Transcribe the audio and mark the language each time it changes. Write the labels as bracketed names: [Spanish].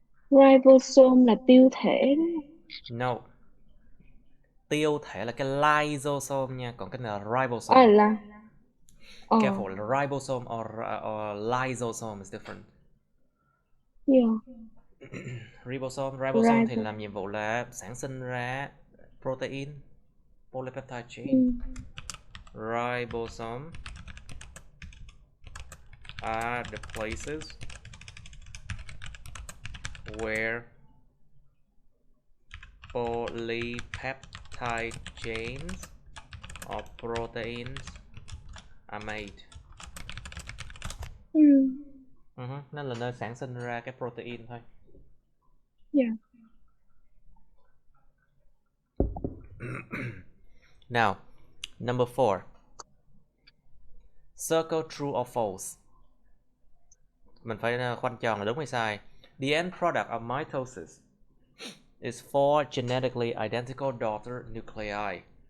[Vietnamese] Ribosome là tiêu thể đúng không? [English] No. [Vietnamese] Tiêu thể là cái lysosome nha, còn cái này là À là [English] Careful, ribosome or lysosome is different. yeah, [Vietnamese] Ribosome thì ribo. làm nhiệm vụ là sản sinh ra protein, polypeptide chain. Ừ. [English] Ribosome are the places where polypeptide chains of proteins are made. [Vietnamese] Ừ. Nó là nơi sản sinh ra cái protein thôi. [English] Yeah. Now, number 4. Circle true or false. [Vietnamese] Mình phải khoanh tròn là đúng hay sai. [English] The end product of mitosis is 4 genetically identical daughter nuclei.